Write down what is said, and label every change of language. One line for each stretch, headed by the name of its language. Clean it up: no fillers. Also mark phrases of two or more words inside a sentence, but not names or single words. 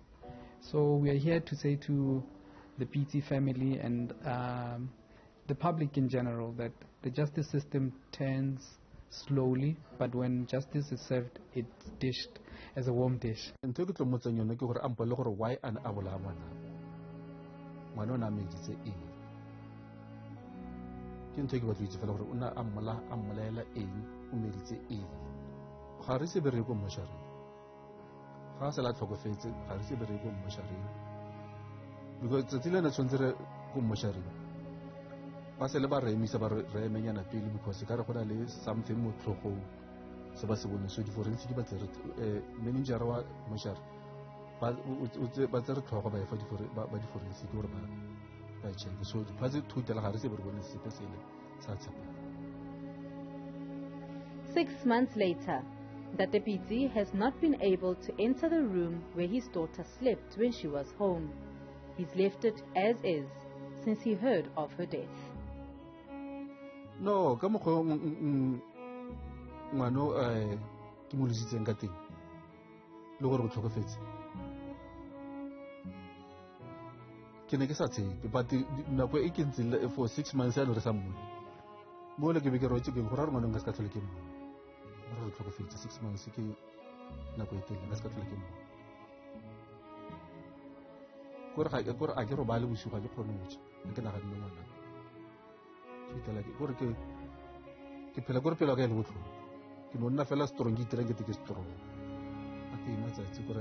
English: So we are here to say to the Pitse family and the public in general that the justice system turns slowly, but when justice is served, it's dished as a warm dish.
Tswana: Why an abola ngwana meditse eng ke ntho ke batla itse fela gore una ammolaela eng o meditse eng ga re se bereko moshareng ga se la tlhokofetse ga re se bereko moshareng because tsetile na tshwantse re go moshareng ba se le ba re emisa ba re emenyana pele because ka re gona le something mo tlhogong se ba se bone so di forensic ba tsere manager wa moshare ba tsere tlhogo ba efa di forensic gore ba check so ba se thutela ga re se bereko sepe sele sa tshepang.
English: 6 months later, Ntate Pitse has not been able to enter the room where his daughter slept when she was home. He's left it as is since he heard of her death. No,
Tswana: ka mokgwa ngwana ke mo lositseng ka teng le gore go tlhokofetse ke ne ke sa tshepe but nako e ke ntsile
English: for 6 months
Tswana: ya re sa mmone mo le ke be ke rotse ke gore ngwana nka se ka tlhole ke mmone gore go tlhokofetse 6 months ke nako e teng nka se ka tlhole ke mmone gore a ke robale bosigo ga ke kgone go tša ke naganne ngwana gore ke phela gore pelo ka e le botlhoko ke no nna fela strong ke itira ke ke strong a ke matsatsi